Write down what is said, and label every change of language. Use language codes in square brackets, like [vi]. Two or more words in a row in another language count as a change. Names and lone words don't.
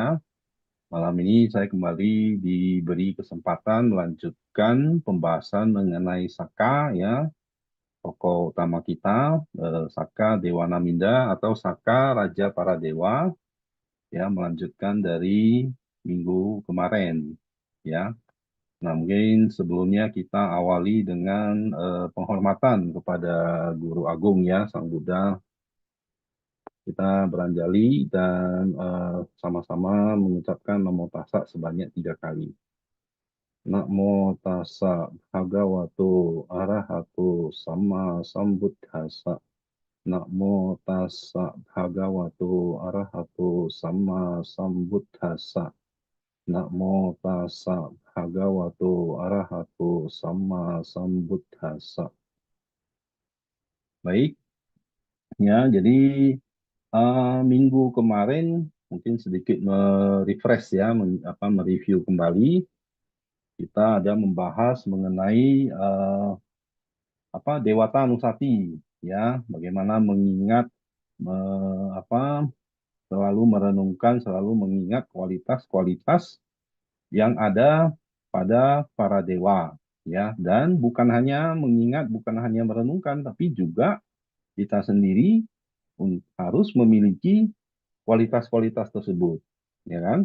[id] Malam ini saya kembali diberi kesempatan melanjutkan pembahasan mengenai Saka ya, tokoh utama kita, Saka Dewa Naminda atau Saka Raja Para Dewa, ya, melanjutkan dari minggu kemarin ya. Nah, mungkin sebelumnya kita awali dengan penghormatan kepada Guru Agung ya, Sang Buddha. Kita beranjali dan sama-sama mengucapkan [pi] Namo Tassa [id] sebanyak 3 kali. [pi] Namo Tassa Bhagavato Arahato Sama Sambuddhassa. Namo Tassa Bhagavato Arahato Sama Sambuddhassa. Namo Tassa Bhagavato Arahato Sama Sambuddhassa. [id] Baik, ya, jadi minggu kemarin mungkin sedikit merefresh ya, mereview kembali. Kita ada membahas mengenai Dewata Nusati, ya, bagaimana mengingat, selalu merenungkan, selalu mengingat kualitas-kualitas yang ada pada para dewa, ya, dan bukan hanya mengingat, bukan hanya merenungkan, tapi juga kita sendiri harus memiliki kualitas-kualitas tersebut, ya kan?